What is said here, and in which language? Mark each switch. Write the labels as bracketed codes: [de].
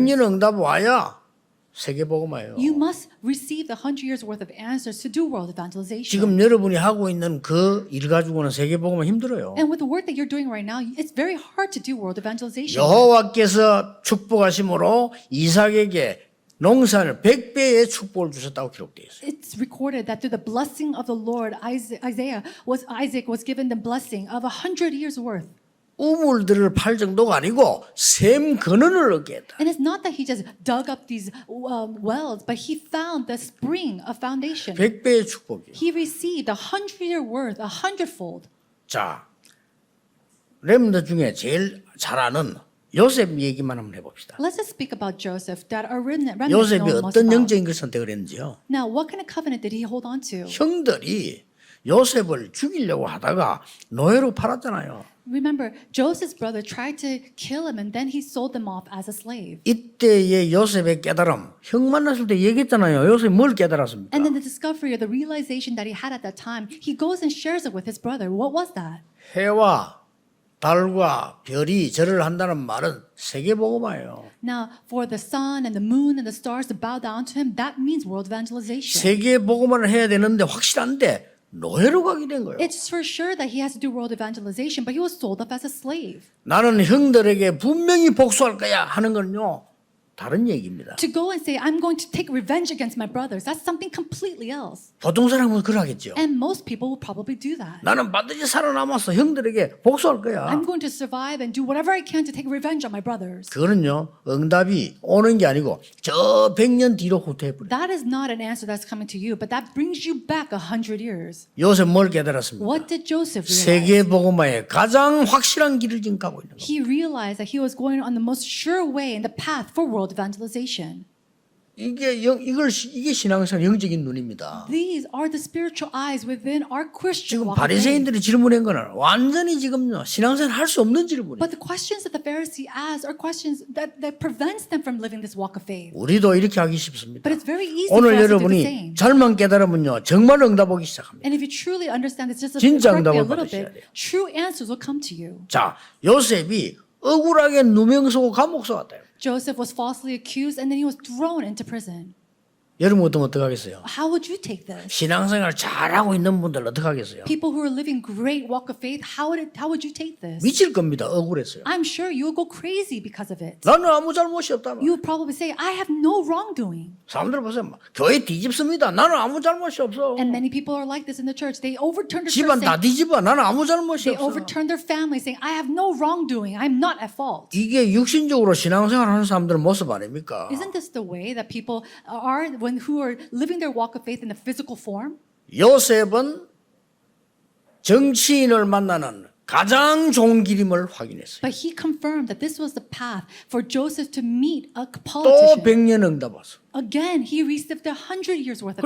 [ko] 100년 응답 와야 세계복음화예요. [en] You must receive the 100 years worth of answers to do world evangelization. [ko] 지금 여러분이 하고 있는 그 일 가지고는 세계복음은 힘들어요. [en] And with the work that you're doing right now, it's very hard to do world evangelization. [ko] 여호와께서 축복하심으로 이삭에게 농산을 100배의 축복을 주셨다고 기록되어 있어요. [en] It's recorded that through the blessing of the Lord, Isaac was given the blessing of 100 years worth. [ko] 우물들을 팔 정도가 아니고 샘 근원을 얻게 했다. [en] And it's not that he just dug up these wells, but he found the spring of foundation. [ko] 100배의 축복이요. [en] He received 100-year worth, 100-fold. [ko] 자, 렘너 중에 제일 잘 아는 요셉 얘기만 한번 해봅시다. [en] Let's just speak about Joseph, that a remnant [ko] 요셉이 [en] known most [ko] 어떤 [en] about. [ko] 영적인 걸 선택을 했는지요. [en] Now, what kind of covenant did he hold on to? [ko] 형들이 요셉을 죽이려고 하다가 노예로 팔았잖아요. [en] Remember, Joseph's brother tried to kill him and then he sold them off as a slave. [ko] 이때의 요셉의 깨달음, 형 만났을 때 얘기했잖아요. 요셉이 뭘 깨달았습니까? [en] And then the discovery or the realization that he had at that time, he goes and shares it with his brother. What was that? [ko] 해와 달과 별이 절을 한다는 말은 세계복음화예요. [en] Now, for the sun and the moon and the stars to bow down to him, that means world evangelization. [ko] 세계복음화를 해야 되는데 확실한데 노예로 가게 된 거예요. [en] It's for sure that he has to do world evangelization, but he was sold up as a slave. [ko] 나는 형들에게 분명히 복수할 거야 하는 건요. 다른 얘기입니다. [en] To go and say, I'm going to take revenge against my brothers, that's something completely else. [ko] 보통 사람은 그러겠죠. [en] And most people will probably do that. [ko] 나는 반드시 살아남아서 형들에게 복수할 거야. [en] I'm going to survive and do whatever I can to take revenge on my brothers. [ko] 그거는요. 응답이 오는 게 아니고 저 100년 뒤로 후퇴해버려. [en] That is not an answer that's coming to you, but that brings you back 100 years. [ko] 요셉 뭘 깨달았습니까? [en] What did Joseph realize? [ko] 세계복음화의 가장 확실한 길을 지금 가고 있는 거예요. [en] He realized that he was going on the most sure way in the path for world evangelization. [ko] 이게 신앙생활 영적인 눈입니다. [en] These are the spiritual eyes within our Christian [ko] 지금 [en] walk of faith. [ko] 바리새인들이 질문한 거는 완전히 지금요 신앙생활 할 수 없는 질문이에요. [en] But the questions that the Pharisee asks are questions that prevents them from living this walk of faith. [ko] 우리도 이렇게 하기 쉽습니다. [en] But it's very easy for [ko] 오늘 [en] us to do the [ko] 여러분이 [en] same. [ko] 잘만 깨달으면요 정말 응답 오기 시작합니다. [en] And if you truly understand this just [ko] 진짜 [en] correctly a [ko] 응답을 [en] little [ko] 받으셔야 [en] bit, [ko] 돼요. [en] true answers will come to you. [ko] 자, 요셉이 억울하게 누명서고 감옥 쏘았다. [en] Joseph was falsely accused and then he was thrown into prison. [ko] 여러분 같으면 어떡하겠어요? [en] How would you take this? [ko] 신앙생활 잘하고 있는 분들 어떡하겠어요? [en] People who are living great walk of faith, how would you take this? [ko] 미칠 겁니다. 억울했어요. [en] I'm sure you will go crazy because of it. [ko] 나는 아무 잘못이 없다. [en] You would probably say, I have no wrongdoing. [ko] 사람들 보세요. 교회 뒤집습니다. 나는 아무 잘못이 없어. [en] And many people are like this in the church. They overturn the church, [ko] 집안 다 [en] saying, [ko] 뒤집어. 나는 아무 잘못이 [en] they [ko] 없어. [en] overturn their family, saying, I have no wrongdoing. I'm not at fault. [ko] 이게 육신적으로 신앙생활 하는 사람들의 모습 아닙니까? [en] Isn't this the way that people are who are living their walk of faith in the physical form? [ko] 요셉은 정치인을 만나는 가장 좋은 길임을 확인했어요. [en] But he confirmed that this was the path for Joseph to meet a [ko] 또 [en] politician. [ko] 100년 응답 왔어. [en] Again, he received 100 years worth of